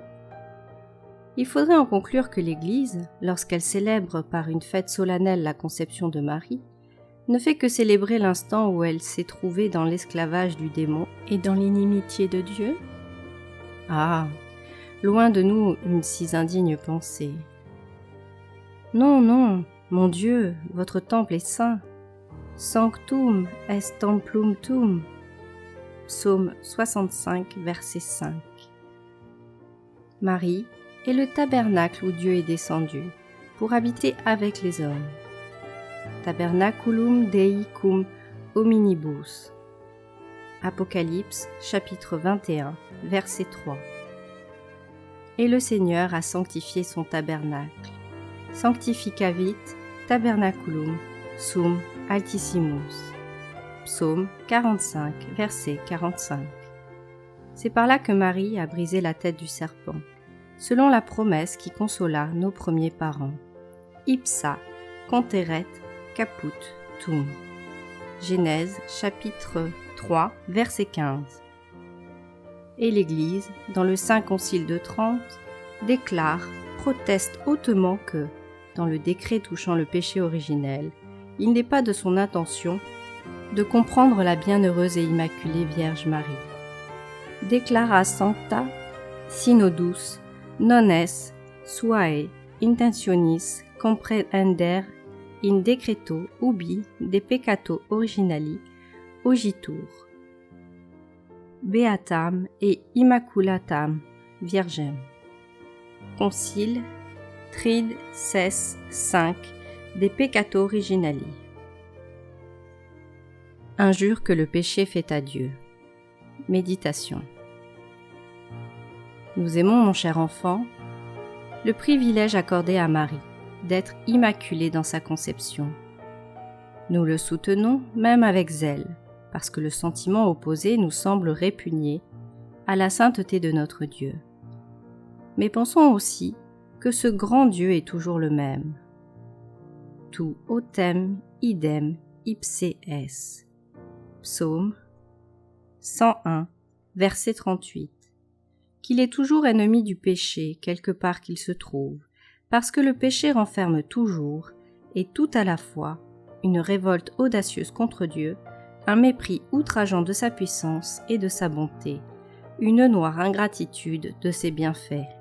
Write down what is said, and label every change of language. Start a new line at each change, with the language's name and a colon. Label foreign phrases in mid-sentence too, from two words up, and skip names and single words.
French: Il faudrait en conclure que l'Église, lorsqu'elle célèbre par une fête solennelle la conception de Marie, ne fait que célébrer l'instant où elle s'est trouvée dans l'esclavage du démon et dans l'inimitié de Dieu? Ah, loin de nous une si indigne pensée. Non, non, mon Dieu, votre temple est saint.
Latin: Sanctum est templum tuum.
French: Psaume 65, verset 5. Marie est le tabernacle où Dieu est descendu pour habiter avec les hommes.
Latin: Tabernaculum Dei cum hominibus.
French: Apocalypse, chapitre 21, verset 3. Et le Seigneur a sanctifié son tabernacle.
Latin: Sanctificavit tabernaculum sum altissimus.
French: Psaume 45, verset 45. C'est par là que Marie a brisé la tête du serpent, selon la promesse qui consola nos premiers parents.
Latin: Ipsa conteret caput tuum.
French: Genèse chapitre 3 verset 15. Et l'Église, dans le Saint Concile de Trente, proteste hautement que, dans le décret touchant le péché originel, il n'est pas de son intention de comprendre la bienheureuse et immaculée Vierge Marie.
Latin: Declara sancta synodus non est suae intentionis comprehender in decreto ubi de peccato originali ogitur. Beatam et Immaculatam Virgem.
French: Concile Trid Ses 5
Latin: de peccato originali.
French: Injure que le péché fait à Dieu. Méditation. Nous aimons, mon cher enfant, le privilège accordé à Marie d'être immaculée dans sa conception. Nous le soutenons même avec zèle, parce que le sentiment opposé nous semble répugner à la sainteté de notre Dieu. Mais pensons aussi que ce grand Dieu est toujours le même.
Latin: Tu autem idem ipse es.
French: Psaume 101, verset 38. Qu'il est toujours ennemi du péché, quelque part qu'il se trouve, parce que le péché renferme toujours, et tout à la fois, une révolte audacieuse contre Dieu, un mépris outrageant de sa puissance et de sa bonté, une noire ingratitude de ses bienfaits.